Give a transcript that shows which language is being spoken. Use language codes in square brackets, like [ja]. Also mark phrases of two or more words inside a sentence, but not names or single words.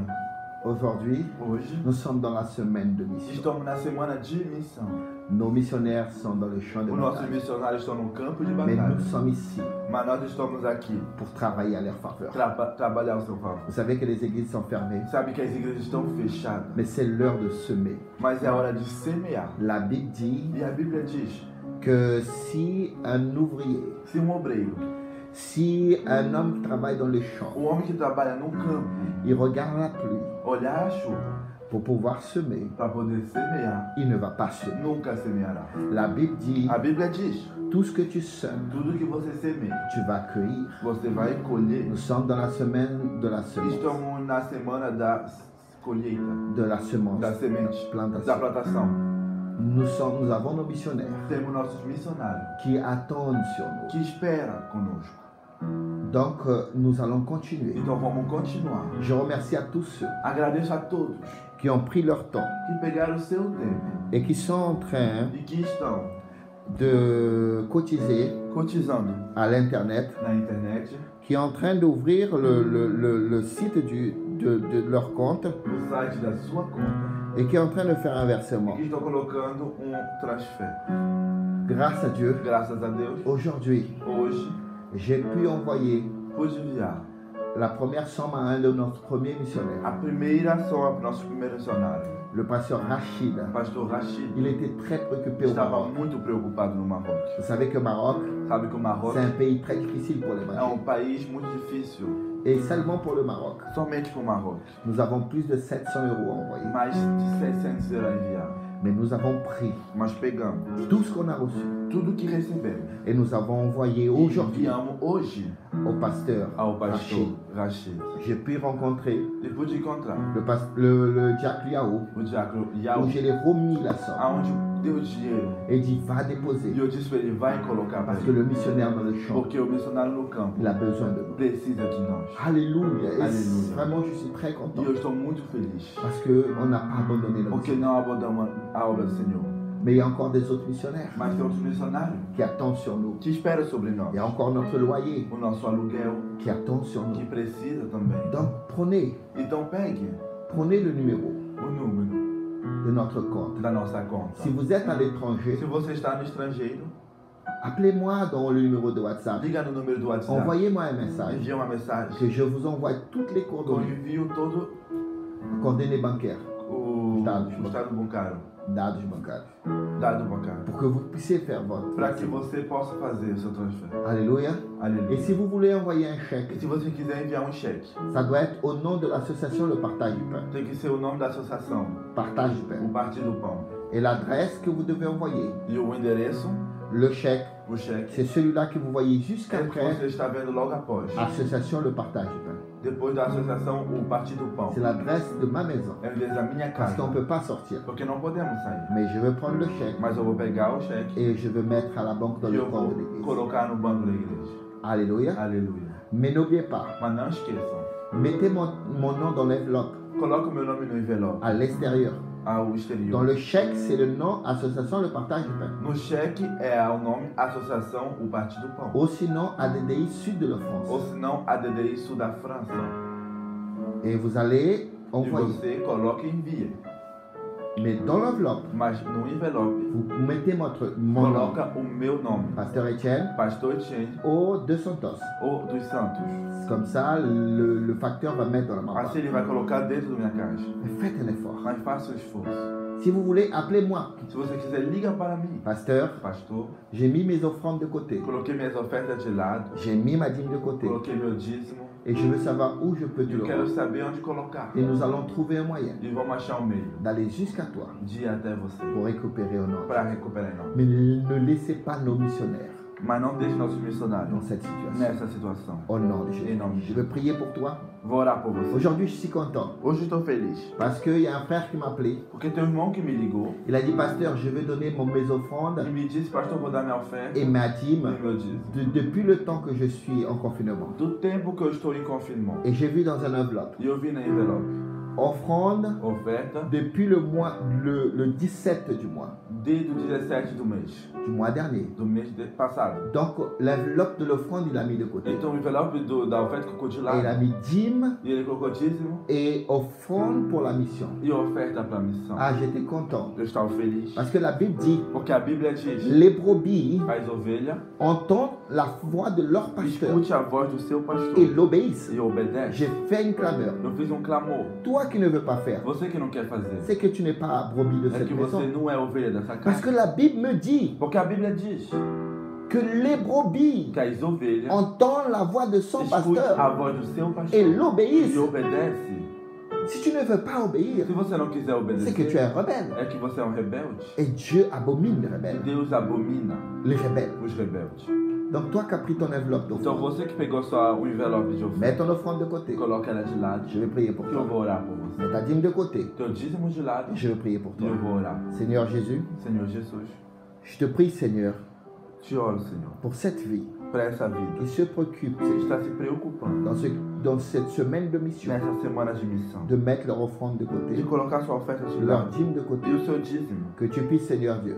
[fr] Aujourd'hui, [pt] Hoje, [fr] nous sommes dans la semaine de mission. [pt] estamos na semana de missão. [fr] Nos missionnaires sont dans le champ de [pt] Os nossos [fr] bataille. [pt] missionários estão no campo de [fr] Mais [pt] batalha. [fr] nous sommes ici [pt] Mas nós estamos aqui [fr] pour travailler à leur faveur. [pt] trabalhar ao seu favor. [fr] Vous savez que les églises sont fermées, [pt] Sabe que as igrejas estão fechadas, [fr] mais c'est l'heure de semer. [pt] mas é hora de semear. [fr] La Bible dit [pt] E a Bíblia diz: [fr] que si un ouvrier, [pt] se obreiro, [fr] si un homme qui travaille dans les champs, [pt] o homem que trabalha no campo, [fr] il regarde la pluie [pt] olhar a chuva [fr] pour pouvoir semer, [pt] para poder semear, [fr] il ne va pas semer. [pt] nunca semeará. [fr] La Bible dit, [pt] A Bíblia diz: [fr] tout ce que tu sèmes, [pt] tudo que você semeia, [fr] tu vas cueillir. [pt] você vai colher. [fr] Nous sommes dans la semaine de la semence, [pt] Estamos na semana da colheita, [fr] de la semence, [pt] da semente, da [fr] plantation. [pt] plantação. [fr] Nous avons nos missionnaires [pt] Temos nossos missionários [fr] qui attendent sur nous. [pt] que esperam conosco. [fr] Donc, nous allons continuer. [pt] Então vamos continuar. [fr] Je remercie à tous ceux [pt] Agradeço a todos [fr] qui ont pris leur temps [pt] que pegaram o seu tempo [fr] et qui sont en train [pt] e que estão [fr] de cotiser [pt] cotizando [fr] à l'Internet, [pt] na internet, [fr] qui est en train d'ouvrir le site de leur compte [pt] no site da sua conta, [fr] et qui est en train de faire un versement. [pt] e estão colocando transfer. [fr] Grâce à Dieu, [pt] Graças a Deus, [fr] aujourd'hui, [pt] hoje [fr] j'ai pu envoyer [pt] pude enviar [fr] la première somme à un de nos premiers [pt] a [fr] missionnaires, [pt] primeira ação para o nosso primeiro missionário, [fr] le pasteur Rachid. [pt] o pastor Rachid. [fr] Il était très préoccupé au [pt] Estava [fr] Maroc. [pt] muito preocupado no Maroc. [fr] Vous savez que Maroc, [pt] Sabe que o Maroc [fr] c'est un pays très difficile pour [pt] é [fr] l'évangile. [pt] país muito difícil, [fr] Et seulement pour le Maroc, [pt] somente para o Maroc. [fr] nous avons plus de 700 € envoyés. [pt] Mais de 700 será enviado. [fr] Mais nous avons pris [pt] Mas pegamos [fr] tout ce qu'on a reçu [pt] tudo que recebemos [fr] et nous avons envoyé [pt] e [fr] aujourd'hui [pt] enviamos hoje [fr] au pasteur [pt] ao pastor [fr] Rachid. [pt] Rachid. [fr] J'ai pu rencontrer [pt] Depois de encontrar [fr] le diacre Liao, [pt] o diácono [fr] où [pt] Yao, [fr] je l'ai remis la somme. [pt] aonde deu dinheiro. [fr] Et dit, va déposer. [pt] E eu disse para ele, vai colocar para [fr] Parce que [pt] ele. [fr] le missionnaire dans le champ, [pt] Porque o missionário no campo [fr] il a besoin de nous. [pt] precisa de nós. [fr] Alléluia. Et [pt] Alléluia. [fr] vraiment, je suis très [pt] E [fr] content. [pt] eu estou muito feliz. [fr] Parce qu'on n'a pas abandonné le [pt] Porque [fr] missionnaire. [pt] não abandonamos a obra do Senhor. [fr] Mais il y a encore des autres missionnaires [pt] Mas tem outros missionários [fr] qui attendent sur nous. [pt] que esperam sobre nós. [fr] Il y a encore notre loyer [pt] O nosso aluguel, [fr] qui attend sur [pt] que [fr] nous. [pt] precisa também. [fr] Donc [pt] Então pegue [fr] prenez le numéro [pt] o número [fr] de notre compte. [pt] da nossa conta. [fr] Si vous êtes à l'étranger, [pt] Se você está no estrangeiro, [fr] appelez-moi dans le numéro de WhatsApp. [pt] liga no número do WhatsApp. [fr] Envoyez-moi un message [pt] Envia uma mensagem. [fr] que je vous envoie toutes les [pt] Eu [fr] coordonnées, [pt] envio todo [fr] coordonnées bancaires, [pt] o Dados. estado bancário. dados bancários, Dado bancário. [fr] pour que vous puissiez faire votre. [pt] Para que você possa fazer o seu transfer. [fr] Alléluia. Et [pt] Aleluia. [fr] si vous voulez envoyer un [pt] E [fr] chèque, [pt] se você quiser enviar um cheque, [fr] ça doit être au nom de l'association Le Partage du Pain. [pt] tem que ser o nome da associação, [fr] Partage du [pt] o [fr] Pain. [pt] Partido do Pão. [fr] Et l'adresse que vous devez envoyer, [pt] E o endereço, [fr] le chèque, [pt] o cheque, [fr] c'est celui-là que vous voyez juste [pt] é o que [fr] après [pt] você está vendo logo após. [fr] Association Le Partage du Pain. [pt] Depois da associação, o Partido do Pão. [fr] C'est l'adresse de ma maison. [pt] É o endereço da minha [fr] Parce qu'on [pt] casa. [fr] ne peut pas sortir. [pt] Porque não podemos sair. [fr] Mais je vais prendre le chèque [pt] Mas eu vou pegar o cheque [fr] et je vais mettre à la banque dans [pt] e [fr] le [pt] eu [fr] compte [pt] vou [fr] de l'église. [pt] colocar no banco da igreja. [fr] Alléluia. [pt] Aleluia. [fr] Mais n'oubliez pas, [pt] Mas não esqueçam. [fr] mettez mon nom dans l'enveloppe [pt] Coloque o meu nome no envelope, [fr] à l'extérieur. [pt] ao [fr] Dans [pt] exterior. [fr] le chèque, c'est le nom Association Le Partage du Pain. [pt] No cheque é o nome Associação O Partido do Pão. [fr] Ou sinon ADDI Sud de la [pt] Ou [fr] France. [pt] se não, ADDI Sul da França. [fr] Et vous allez [pt] E [fr] envoyer. [pt] você coloca e envia. [fr] Mais dans l'enveloppe, [pt] Mas no envelope, [fr] vous mettez mon nom, [pt] coloca o meu nome. [fr] Pasteur Etienne, [pt] Pastor Etienne [fr] au 200 [pt] ou dos Santos. [fr] Comme ça, le facteur va mettre dans la main. [pt] Assim ele vai colocar dentro da minha caixa. [fr] Mais faites un effort. [pt] Mas faça o esforço. [fr] Si vous voulez, appelez-moi. [pt] Se você quiser, liga para mim. [fr] Pasteur, [pt] Pastor, [fr] j'ai mis mes offrandes de côté. [pt] coloquei minhas ofertas de lado. [fr] J'ai mis ma dîme de côté. [pt] Coloquei meu dízimo. [fr] Et je veux savoir où je peux te [pt] Eu [fr] le [pt] quero [fr] rendre. [pt] saber onde colocar. [fr] Et nous allons trouver un moyen [pt] E vamos achar um meio [fr] d'aller jusqu'à toi [pt] de ir até você. [fr] pour récupérer au nom. [pt] Para recuperar em nós. [fr] Mais ne laissez pas nos missionnaires [pt] Mas não deixe nossos [fr] dans [pt] missionários [fr] cette situation. [pt] nessa situação. [fr] Au nom de Jésus. [pt] Em nome de [fr] Je [pt] Jesus. [fr] veux prier pour toi. [pt] Vou orar por você. [fr] Aujourd'hui, je suis content [pt] Hoje estou feliz. [fr] parce qu'il y a un frère qui m'a appelé. [pt] Porque tem um irmão que me ligou [fr] Il a dit, Pasteur, je vais donner mes offrandes [pt] e me disse, pastor, vou dar minha oferta [fr] et ma dîme [pt] e meu dízimo. [fr] depuis le temps que je suis en confinement. [pt] Do tempo que eu estou em confinement. [fr] Et j'ai vu dans un enveloppe, [pt] E eu vi na envelope. [fr] offrande [pt] Oferta [fr] depuis le 17 du mois [pt] desde o 17 do mês [fr] dernier. [pt] passado. [fr] Donc l'enveloppe de l'offrande, il a mis de côté. [pt] Então o envelope da oferta colocou de [fr] Et il a [pt] lado. [fr] mis dîme [pt] E ele colocou dízimo [fr] et offrande pour la mission. [pt] e oferta para a missão. [fr] Ah, j'étais content. [pt] Eu estava feliz. [fr] Parce que la Bible dit, [pt] Porque a Bíblia diz, [fr] les brebis [pt] as ovelhas [fr] entendent la voix de leur pasteur [pt] escute a voz do seu pastor [fr] et l'obéissent. [pt] e obedece. [fr] J'ai fait une clameur. [pt] Eu fiz um clamor. [fr] Toi qui ne veux pas faire, [pt] Você que não quer fazer. [fr] c'est que tu n'es pas brebis de [pt] É [fr] cette [pt] que você [fr] maison. [pt] não é ovelha dessa [fr] Parce [pt] casa. [fr] que la Bible me dit [pt] Porque a Bíblia diz [fr] que les brebis [pt] que as ovelhas [fr] entendent la voix de son [pt] escutam a [fr] pasteur [pt] voz do seu [fr] et [pt] pastor [fr] l'obéissent. [pt] e obedece. [fr] Si tu ne veux pas obéir, [pt] Se você não quiser [fr] c'est que tu es [pt] obedecer, [fr] un rebelle. [pt] é que você é um rebelde. [fr] Et Dieu abomine les [pt] E [fr] rebelles. [pt] Deus abomina [fr] Les rebelles. [pt] os rebeldes. [fr] Donc toi qui as pris ton enveloppe [pt] Então [fr] d'offrande, [pt] você que pegou só o envelope de oferta, [fr] mets ton offrande de côté. [pt] coloca ela de lado, [fr] Je vais prier pour [pt] que eu [fr] toi. [pt] vou orar por você. [fr] Mets ta dîme de côté. [pt] Teu dízimo de lado, [fr] Je vais prier pour [pt] e [fr] toi. [pt] eu vou orar. [fr] Seigneur Jésus, [pt] Senhor Jesus, [fr] je te prie, Seigneur, [pt] te oro, Senhor, [fr] pour cette vie [pt] para essa vida [fr] qui se préoccupe [pt] que está se preocupando [fr] dans cette semaine de mission [pt] nessa semana de missão, [fr] de mettre leur offrande de [pt] de [fr] côté, [pt] colocar sua oferta de [fr] leur [pt] lado [fr] dîme de côté. [pt] e o seu dízimo, [fr] Que tu puisses, Seigneur Dieu,